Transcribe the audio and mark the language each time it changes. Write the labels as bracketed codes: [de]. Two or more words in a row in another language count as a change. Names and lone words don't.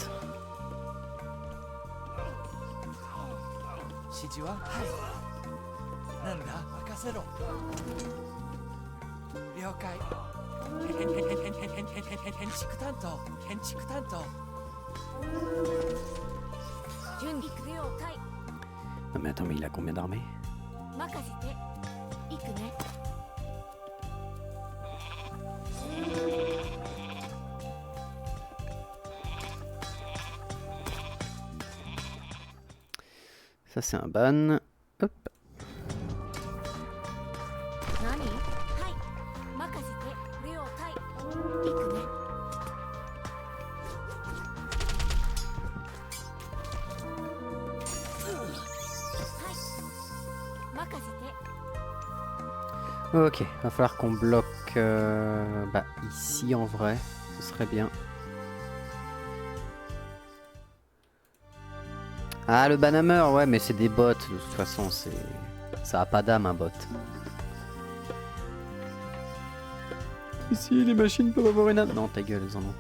[ja] 指示ははい。なんだ任せろ。了解。建築担当。建築担当。準備了解。 [fr] Non mais attends, mais il a combien d'armées? [ja] 任せて行くね。 [fr] Ça c'est un ban. Hop. [ja] 何はい任せて了解。行くね。はい任せて。 [fr] Ok, va falloir qu'on bloque bah, ici en vrai, ce serait bien. Ah le banhammer, ouais mais c'est des bots de toute façon, ça a pas d'âme un bot. Ici les machines peuvent avoir une âme. Non ta gueule, elles en ont pas.